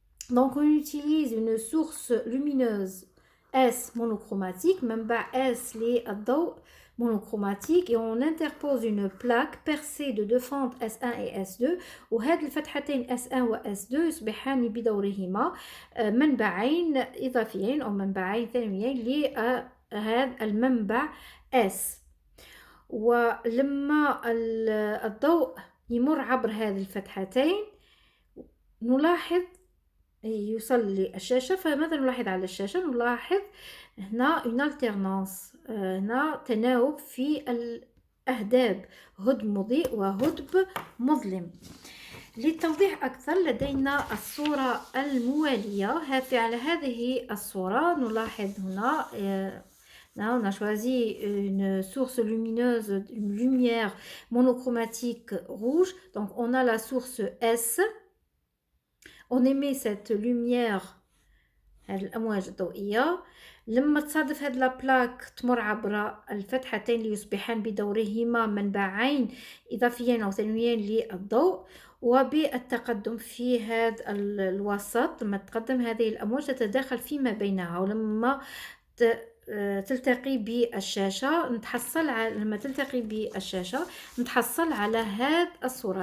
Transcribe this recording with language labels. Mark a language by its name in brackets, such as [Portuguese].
[French] Donc on utilise une source lumineuse S monochromatique, [Arabic] منبع S للضوء [French] monochromatique, et on interpose une plaque percée de deux fentes S1 et S2, [Arabic] وهاد الفتحتين S1 و S2 يصبحان بدورهما منبعين إضافيين أو منبعين ثانويين هذا المنبع S. ولما الضوء يمر عبر هذه الفتحتين نلاحظ يوصل للشاشة. فماذا نلاحظ على الشاشة؟ نلاحظ هنا [French] une alternance، [Arabic] هنا تناوب في الأهداب، هدب مضيء وهدب مظلم. للتوضيح أكثر لدينا الصورة الموالية. على هذه الصورة نلاحظ هنا [French] on a choisi une source lumineuse, une lumière monochromatique rouge. Donc on a la source S. On émet cette lumière [Arabic] الأمواج الضوئية. لما تصادف هذه البلاك تمر عبر الفتحتين ليصبحان بدورهما منبعين إضافيين أو ثانويين للضوء. وبالتقدم في هذا الوسط لما تقدم هذه الأمواج تتداخل فيما بينها، ولما تلتقي بالشاشة لما تلتقي بالشاشة نتحصل على هذه الصورة.